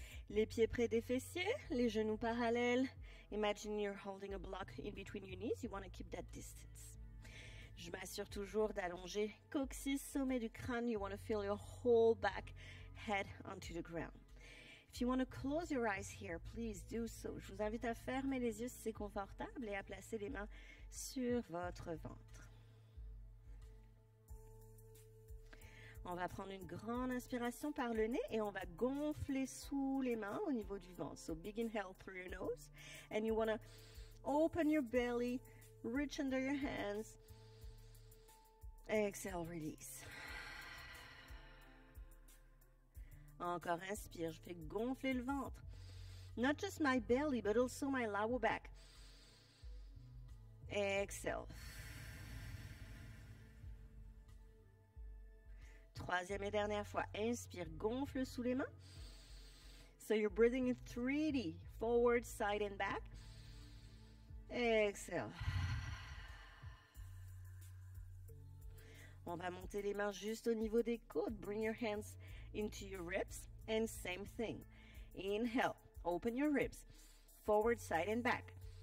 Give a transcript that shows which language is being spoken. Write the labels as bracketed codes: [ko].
[fr] Les pieds près des fessiers, les genoux parallèles. [en] Imagine you're holding a block in between your knees. You want to keep that distance. [fr] Je m'assure toujours d'allonger coccyx, sommet du crâne. [en] You want to feel your whole back head onto the ground. If you want to close your eyes here, please do so. [fr] Je vous invite à fermer les yeux si c'est confortable et à placer les mains sur votre ventre. On va prendre une grande inspiration par le nez et on va gonfler sous les mains au niveau du ventre. [en] So big inhale through your nose and you want to open your belly, reach under your hands. Exhale, release. [fr] Encore, inspire, je fais gonfler le ventre. [en] Not just my belly, but also my lower back. Exhale. [fr] Troisième et dernière fois, inspire, gonfle sous les mains. [en] So you're breathing in 3D, forward, side and back. Exhale. [fr] On va monter les mains juste au niveau des côtes. [en] Bring your hands into your ribs and same thing. Inhale, open your ribs, forward, side and back.